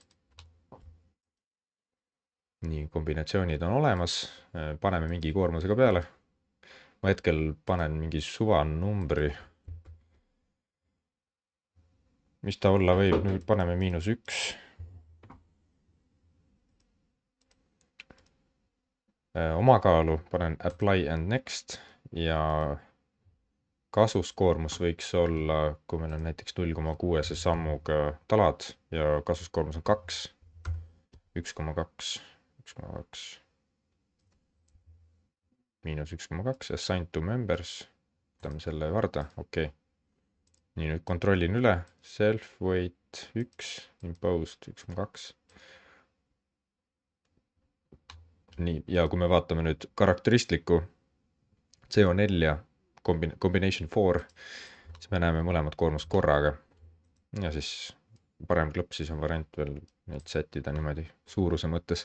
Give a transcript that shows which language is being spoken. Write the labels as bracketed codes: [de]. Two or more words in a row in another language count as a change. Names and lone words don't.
[et] Nii, kombinatsioonid on olemas, paneme mingi koormusega peale. Ma hetkel panen mingi suvanumbri. Mis ta olla võib, nüüd paneme -1. Omakaalu panen [en] apply and next [et] ja kasuskoormus võiks olla, kui meil on näiteks 0,6 sammuga talad ja kasuskoormus on 2, 1,2, 1,2, -1,2, [en] assign to members, [et] võtame selle varda, okei. Nii, nüüd kontrollin üle, [en] self weight 1, imposed 1,2. [et] Nii, ja kui me vaatame nüüd karakteristlikku CO4 ja combination 4, siis me näeme mõlemad koormust korraga. Ja siis parem klõps siis on variant veel neid sättida niimoodi suuruse mõttes.